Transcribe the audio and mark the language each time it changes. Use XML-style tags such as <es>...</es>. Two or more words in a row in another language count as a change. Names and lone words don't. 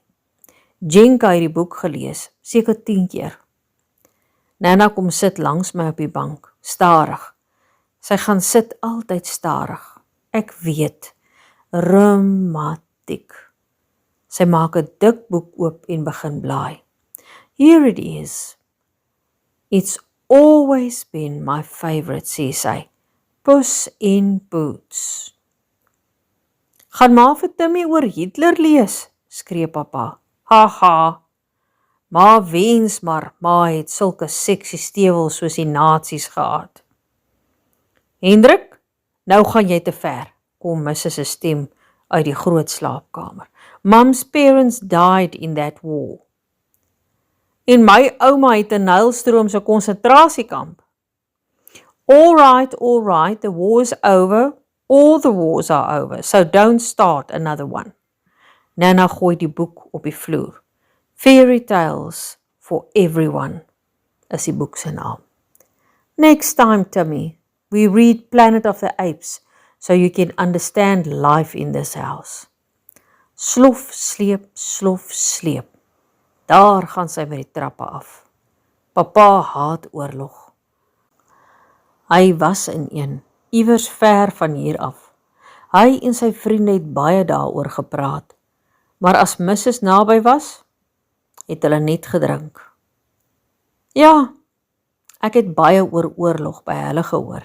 <af>Jenka het die boek gelees, seker 10 keer. Nana kom sit langs my op die bank, starig. Sy gaan sit altyd starig. Ek weet, romantiek. Sy maak 'n dik boek oop en begin blaai.</af> <en>Here it is. It's always been my favorite,</en> <af>sê sy. Puss in Boots. Gaan ma vir Timmy oor Hitler lees, skree pappa. Haha. Ma wens maar, ma het sulke seksie stewels soos die nazi's gehad. Hendrik, nou gaan jy te ver, kom Mrs. se stem uit die groot slaapkamer.</af> <en>Mom's parents died in that war.</en> <af>En my ouma het in Nylstroom se konsentrasiekamp.</af> <en>All right, the war is over. All the wars are over, so don't start another one.</en> <af>Nana gooi die boek op die vloer. Fairy Tales for Everyone is die boek se naam.</af> <en>Next time, Timmy, we read Planet of the Apes so you can understand life in this house.</en> <af>Slof, sleep. Daar gaan sy met die trappe af. Papa haat oorlog. Hy was in een, iewers ver van hier af. Hy en sy vriende het baie daaroor gepraat, maar as Mrs. naby was, het hulle net gedrink. Ja, ek het baie oor oorlog by hulle gehoor.</af>